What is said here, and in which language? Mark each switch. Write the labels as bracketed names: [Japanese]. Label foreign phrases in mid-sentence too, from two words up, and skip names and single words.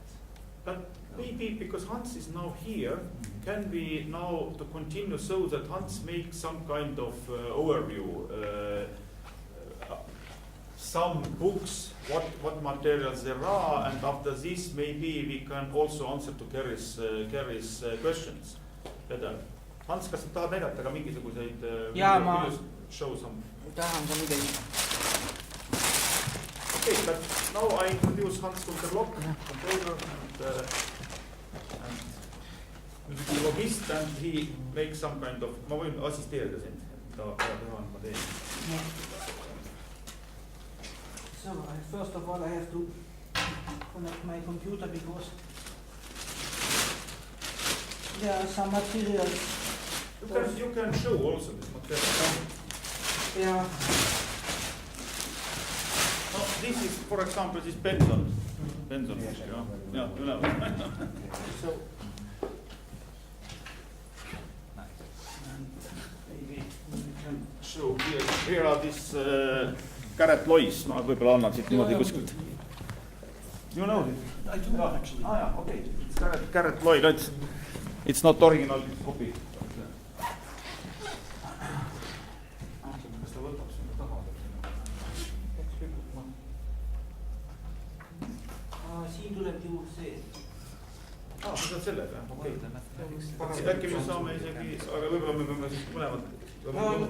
[English] But maybe because Hans is now here, can we now to continue so that Hans makes some kind of overview, some books, what materials there are, and after this maybe we can also answer to Kerry's questions better. [Estonian] Hans, kas sa tahad näidata ka mingisuguseid [English] show some? [Estonian] Tahan ka midagi. [English] Okay, but now I introduce Hans from the block, controller, and logist, and he makes some kind of, [Estonian] ma võin assisteerida sind, mida teha ma teen. [English] So first of all I have to connect my computer because there are some materials. You can show also this material. Yeah. No, this is, for example, this Benson. Benson. Yeah. So maybe we can show here are this Garrett Lois. [Estonian] Ma võib-olla annan siit niimoodi kuskilt. [English] You know it? I do actually. Okay. It's Garrett Lois. It's not original copy. [Estonian] Siin tuleb ju see. See on sellega, okei. Äkki me saame isegi, aga võib-olla me peame siis mõlemad.